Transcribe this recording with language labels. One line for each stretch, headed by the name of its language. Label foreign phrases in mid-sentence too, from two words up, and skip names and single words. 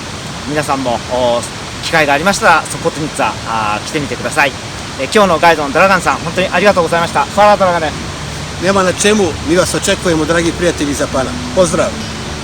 Japanese: 皆さんも機会がありましたらソポトニッツァ来てみてください。今日のガイドのドラガンさん、本当にありがとうございました。
Serbian: Hvala Dragane. Nema na čemu, mi vas očekujemo, dragi prijatelji, za Pana. Pozdrav!